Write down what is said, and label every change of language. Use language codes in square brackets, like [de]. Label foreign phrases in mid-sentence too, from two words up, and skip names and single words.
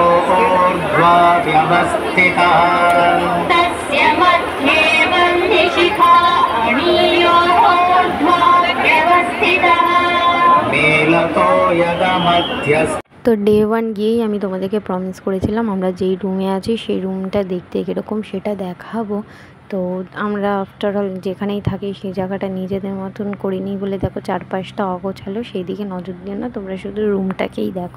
[sa] ऊर्ध्वा व्यवस्थिता, तस्य मध्ये वह्निशिखा अणेयो ऊर्ध्वा व्यवस्थिता, मेलतो यदमध्यस्थ। [bn] তো ডে 1 গিয়েই আমি তোমাদেরকে প্রমিস করেছিলাম আমরা যেই রুমে আছি সেই রুমটা দেখতে কীরকম সেটা দেখাবো। তো আমরা [en] after all [bn] যেখানেই থাকি সেই জায়গাটা নিজেদের মতন করিনি বলে দেখো চারপাশটা অগোছালো, সেই দিকে নজর দিও না, তোমরা শুধু রুমটাকেই দেখো।